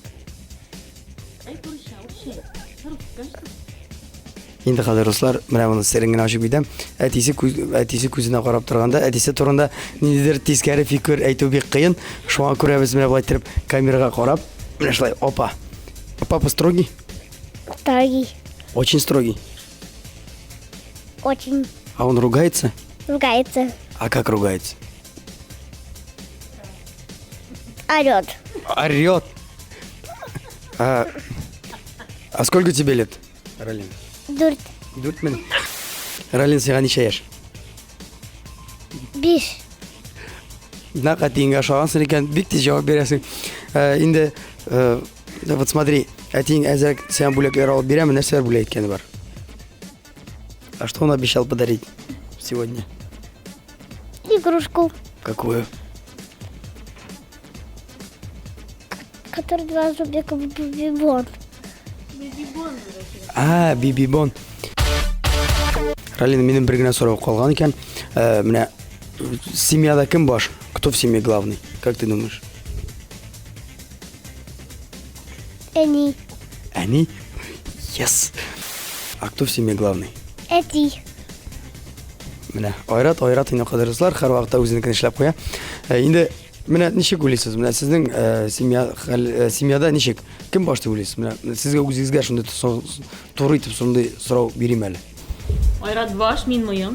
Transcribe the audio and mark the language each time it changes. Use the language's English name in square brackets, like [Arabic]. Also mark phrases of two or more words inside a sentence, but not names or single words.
[Tatar] Инде хәзер руслар, менә моны серен генә ачып бидәм. Әтисе күзенә карап торганда, әтисе турында ниндидер тискәре фикер әйтү бик кыен. Шуңа күрә без менә булай торып камерага карап, менә шулай, опа. [Russian] Папа строгий, Строгий. очень строгий. Очень А он ругается? ругается. А как ругается? Орет. Орет. А сколько тебе лет, Ралин? [Tatar] Дурт. Дүртмен. Ралин, сиңа ничә яшь? 5. Нака тиңгә ошагансың икән, бик тиз җавап бирәсең. Инде, [Russian] вот смотри, [Tatar] әтиң әзрәк сиңа бүләкләр алып бирәме, нәрсәләр бүләк иткәне бар? [Russian] А что он обещал подарить сегодня? Игрушку, Какую? который 2 зубика в бибон. А, бибибон. [Tatar] Ралин, минем бер генә сорау калган икән. Менә семьяда кем баш? [Russian] Кто в семье главный? Как ты думаешь? Они. Они? Yes. А кто в семье главный? Эти. [Tatar] Менә айрат инде кадерләр, һәр вакытта үзенекен эшләп куя. Инде менә ничек уйлыйсыз? Менә сезнең семьяда ничек? Кем баш дип уйлыйсыз? Менә сезгә үзегезгә шундый туры итеп шундый сорау бирим әле. Айрат баш, мин мыйым.